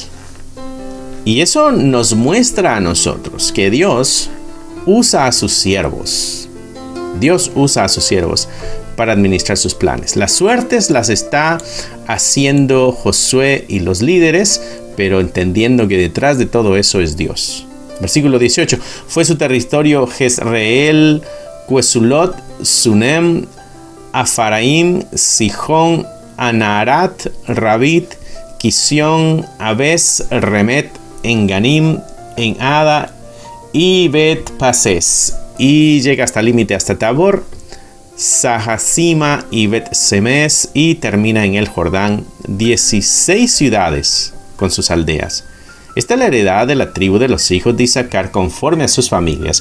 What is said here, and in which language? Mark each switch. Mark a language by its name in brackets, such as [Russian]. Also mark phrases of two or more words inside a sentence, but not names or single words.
[Spanish] Y eso nos muestra a nosotros que Dios usa a sus siervos. Dios usa a sus siervos para administrar sus planes. Las suertes las está haciendo Josué y los líderes, pero entendiendo que detrás de todo eso es Dios. Versículo 18. Fue su territorio Jezreel, Quesulot, Sunem, Afaraim, Sijón, Anaharat, Rabit, Kisión, Abes, Remet, Enganim, Enada y Bet Pases. Y llega hasta el límite, hasta Tabor, Sahasima y Bet Semes, y termina en el Jordán. 16 ciudades con sus aldeas. Esta es la heredad de la tribu de los hijos de Isaacar conforme a sus familias.